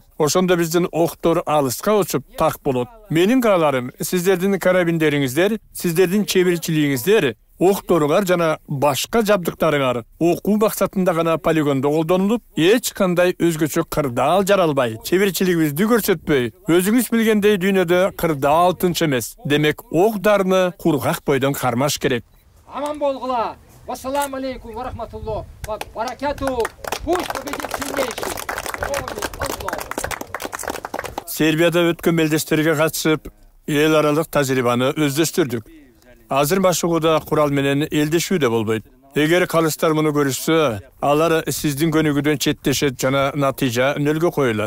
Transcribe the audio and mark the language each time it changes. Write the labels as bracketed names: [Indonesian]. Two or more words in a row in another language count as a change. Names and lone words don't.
[Kyrgyz] Ошондо биздин октор алыска учуп так болот. Менин кааларым, сиздердин карабиндериңиздер, сиздердин чеберчилигиңиздер, окторуңар жана башка жабдыктарыңар окуу максатында гана полигондо колдонулуп, эч кандай өзгөчө кырдаал жаралбай, чеберчилигибизди көрсөтпөй, өзүңүз билгендей дүйнөдө кырдаал тынч эмес. Демек, октарны кургак бойдон кармаш керек. Aman bolgula. [Arabic] والسلام عليكم ورحمة الله وبركاته. [Russian] Пусть победит сильнейший. [Kyrgyz] Сербияда өткөн мелдештерге катышып, эл аралык тажрыйбаны өздөштүрдүк. Азыр машыгууда курал менен элдешүү да болбойт. Эгер калыстар муну көрүшсө, алар сиздин көнүгүүдөн четтешет жана натыйжа нөлгө коюлат.